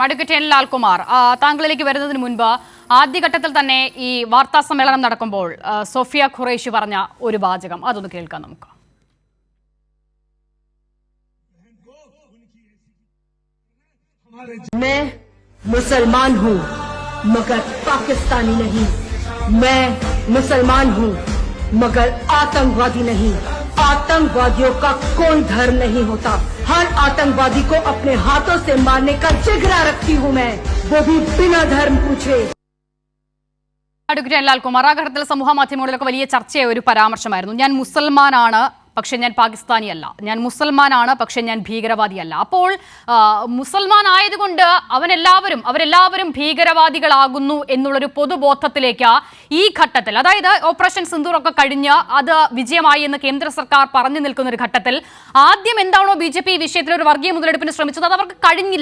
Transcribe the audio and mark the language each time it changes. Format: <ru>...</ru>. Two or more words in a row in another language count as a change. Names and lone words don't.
<ml>അഡ്വക്കേറ്റ് എൻ ലാൽകുമാർ, താങ്കളിലേക്ക് വരുന്നതിന് മുൻപ് ആദ്യഘട്ടത്തിൽ തന്നെ ഈ വാർത്താ സമ്മേളനം നടക്കുമ്പോൾ സോഫിയ ഖുറൈഷി പറഞ്ഞ ഒരു വാചകം അതൊന്ന് കേൾക്കാം നമുക്ക്.</ml> <hi>मैं मुसलमान हूँ मगर पाकिस्तानी नहीं. मैं मुसलमान हूँ मगर आतंकवादी नहीं. आतंकवादियों का कोई धर्म नहीं होता. हर आतंकवादी को अपने हाथों से मारने का जिगरा रखती हूँ मैं, वो भी बिना धर्म पूछे.</hi> <ml>അഡ്വക്കേറ്റ് എൻ ലാൽകുമാർ, ആ ഘട്ടത്തിൽ സമൂഹ മാധ്യമങ്ങളിലൊക്കെ വലിയ ചർച്ചയായ ഒരു പരാമർശമായിരുന്നു. ഞാൻ മുസൽമാനാണ് പക്ഷെ ഞാൻ പാകിസ്ഥാനിയല്ല, ഞാൻ മുസൽമാനാണ് പക്ഷെ ഞാൻ ഭീകരവാദിയല്ല. അപ്പോൾ മുസൽമാൻ ആയതുകൊണ്ട് അവരെല്ലാവരും ഭീകരവാദികളാകുന്നു എന്നുള്ളൊരു പൊതുബോധത്തിലേക്ക് ഈ ഘട്ടത്തിൽ, അതായത് ഓപ്പറേഷൻ സിന്ദൂർ ഒക്കെ കഴിഞ്ഞ് അത് വിജയമായി എന്ന് കേന്ദ്ര സർക്കാർ പറഞ്ഞു നിൽക്കുന്ന ഒരു ഘട്ടത്തിൽ ആദ്യം എന്താണോ BJP ഈ വിഷയത്തിൽ ഒരു വർഗീയ മുതലെടുപ്പിന് ശ്രമിച്ചത് അത് അവർക്ക് കഴിഞ്ഞില്ല.</ml>